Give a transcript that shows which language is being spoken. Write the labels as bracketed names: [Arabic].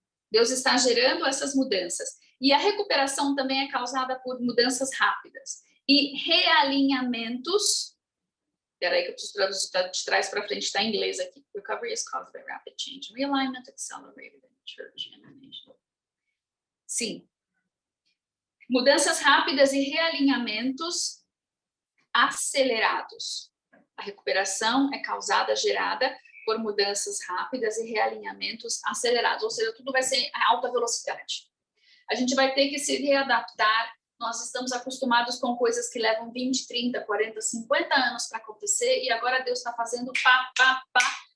[Portuguese] Deus está gerando essas mudanças. E a recuperação também é causada por mudanças rápidas. E realinhamentos... Espera aí que eu preciso traduzir de trás para frente, está em inglês aqui. [English] Recovery is caused by rapid change. Realignment accelerated in church and nation. [Portuguese] Sim. Mudanças rápidas e realinhamentos acelerados. A recuperação é causada, gerada por mudanças rápidas e realinhamentos acelerados, ou seja, tudo vai ser a alta velocidade. A gente vai ter que se readaptar, nós estamos acostumados com coisas que levam 20, 30, 40, 50 anos para acontecer, e agora Deus está fazendo pá, pá, pá.